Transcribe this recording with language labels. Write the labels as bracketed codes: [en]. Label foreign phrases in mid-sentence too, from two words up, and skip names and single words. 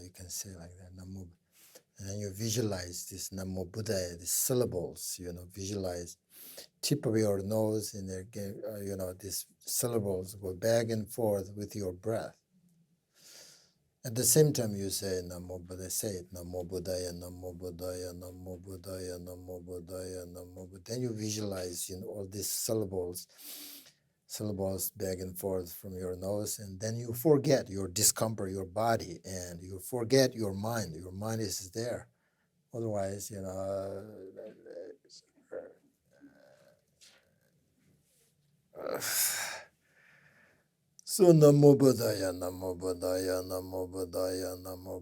[en] You can say like that, Namo. And then you visualize this [pi] Namo Buddhaya, [en] these syllables, visualize tip of your nose and these syllables go back and forth with your breath. At the same time you say [pi] Namo Buddhaya, [en] say it, [pi] Namo Buddhaya, Namo Buddhaya, Namo Buddhaya, Namo Buddhaya, Namo Buddhaya. [en] Then you visualize all these syllables back and forth from your nose, and then you forget your discomfort, your body, and you forget your mind. Your mind is there. Otherwise, so [pi] Namo Buddhaya, Namo Buddhaya, Namo Buddhaya, Namo